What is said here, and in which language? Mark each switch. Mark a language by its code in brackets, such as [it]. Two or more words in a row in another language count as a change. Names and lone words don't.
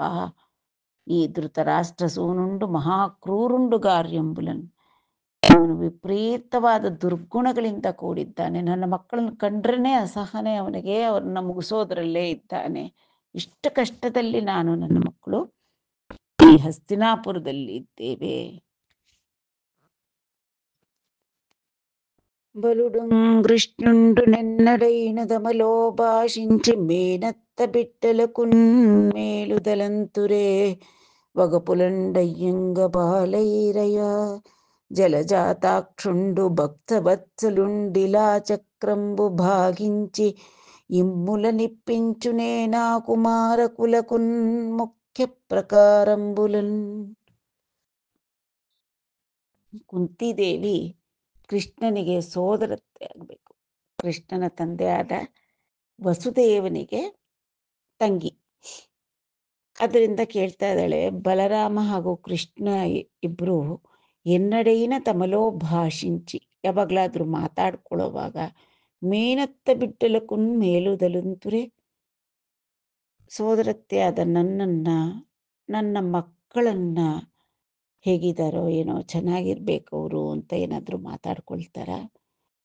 [te] ఈ ధృతరాష్ట్ర సూనుండు మహాక్రూరుండు గార్యంబులన్, [kn] ಅವನು ವಿಪರೀತವಾದ ದುರ್ಗುಣಗಳಿಂದ ಕೂಡಿದ್ದಾನೆ. ನನ್ನ ಮಕ್ಕಳನ್ನ ಕಂಡ್ರೇ ಅಸಹನೆ ಅವನಿಗೆ, ಅವ್ರನ್ನ ಮುಗಿಸೋದ್ರಲ್ಲೇ ಇದ್ದಾನೆ. ಇಷ್ಟು ಕಷ್ಟದಲ್ಲಿ ನಾನು ನನ್ನ ಮಕ್ಕಳು ಈ ಹಸ್ತಿನಾಪುರದಲ್ಲಿ ಇದ್ದೇವೆ. [te] బలుడుంగృష్ణుండు నెన్నడైనదమలో భాషించి మేనత్త బిడ్డలకున్ మేలుదలంతురే వగపులండయ్యంగ బాలైరయ జలజాతాక్షుండు భక్తవత్సలుండిలా చక్రంబు భాగించి ఇమ్ముల నిప్పించునే నా కుమారకులకున్ ముఖ్య ప్రకారంబులన్. [kn] ಕುಂತಿದೇವಿ ಕೃಷ್ಣನಿಗೆ ಸೋದರತ್ತೆ ಆಗಬೇಕು. ಕೃಷ್ಣನ ತಂದೆಯಾದ ವಸುದೇವನಿಗೆ ತಂಗಿ. ಅದರಿಂದ ಕೇಳ್ತಾ ಇದ್ದಾಳೆ, ಬಲರಾಮ ಹಾಗೂ ಕೃಷ್ಣ ಇಬ್ಬರು [te] ఎన్నడైన తమలో భాషించి, [kn] ಯಾವಾಗಲಾದರೂ ಮಾತಾಡ್ಕೊಳ್ಳೋವಾಗ [te] మేనత్త బిడ్డలకున్ మేలుదలంతురే, [kn] ಸೋದರತ್ತೆಯಾದ ನನ್ನನ್ನು, ನನ್ನ ಮಕ್ಕಳನ್ನ ಹೇಗಿದ್ದಾರೋ ಏನೋ, ಚೆನ್ನಾಗಿರ್ಬೇಕು ಅವರು ಅಂತ ಏನಾದರೂ ಮಾತಾಡ್ಕೊಳ್ತಾರ?